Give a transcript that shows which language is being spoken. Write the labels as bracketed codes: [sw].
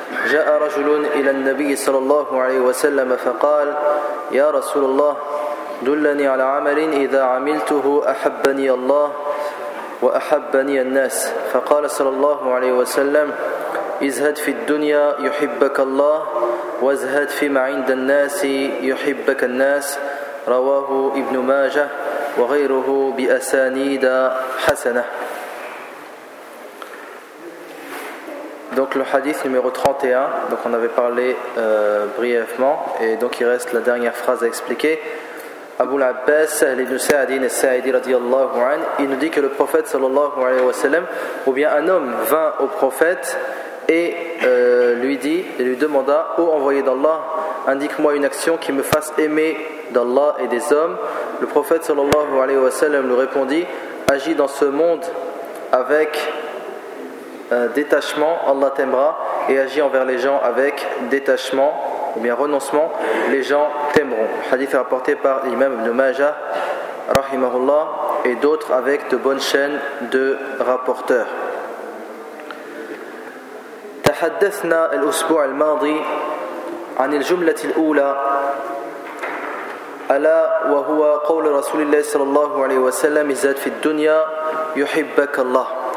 [ar] جاء رجل إلى النبي صلى الله عليه وسلم فقال يا رسول الله دلني على عمل إذا عملته أحبني الله وأحبني الناس فقال صلى الله عليه وسلم ازهد في الدنيا يحبك الله وازهد فيما عند الناس يحبك الناس رواه ابن ماجه وغيره بأسانيد حسنة. [fr] Donc le hadith numéro 31, donc on avait parlé brièvement, et donc il reste la dernière phrase à expliquer. Abu al-Abbas ibn Sa'din al-Sa'idi [ar] radiyallahu an, [fr] il nous dit que le prophète [ar] sallallahu alayhi wa sallam, [fr] ou bien un homme vint au prophète et lui demanda ô envoyé d'Allah, indique-moi une action qui me fasse aimer d'Allah et des hommes. Le prophète [ar] sallallahu alayhi wa sallam [fr] lui répondit, agis dans ce monde avec détachement, Allah t'aimera, et agis envers les gens avec détachement ou bien renoncement, les gens t'aimeront. Hadith rapporté par l'imam ibn Majah rahimahullah et d'autres avec de bonnes chaînes de rapporteurs. [ar] تحدثنا الأسبوع الماضي عن الجملة الأولى ألا وهو قول رسول الله صلى الله عليه وسلم ازهد في الدنيا يحبك الله.